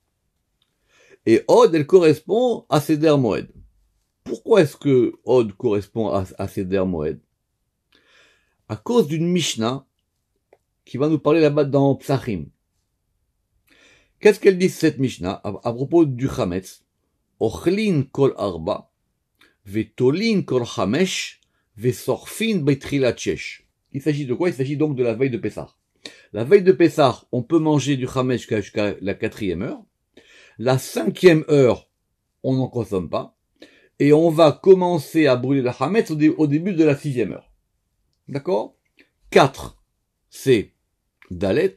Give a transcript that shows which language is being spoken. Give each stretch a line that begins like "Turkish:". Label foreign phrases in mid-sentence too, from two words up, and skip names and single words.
French: Et Od, elle correspond à Seder Moed. Pourquoi est-ce que Od correspond à Seder Moed? À cause d'une Mishnah qui va nous parler là-bas dans Psachim. Qu'est-ce qu'elle dit cette Mishnah à propos du Chametz?
Hebrew: אוכלין כל ארבע ותולין כל חמש ושורפין בתחילת שש.
French: Il s'agit de quoi? Il s'agit donc de la veille de Pessah. La veille de Pessah, on peut manger du Chametz jusqu'à la 4e heure. La 5e heure, on n'en consomme pas. Et on va commencer à brûler le Chametz au début de la 6e heure. D'accord? 4, c'est Dalet.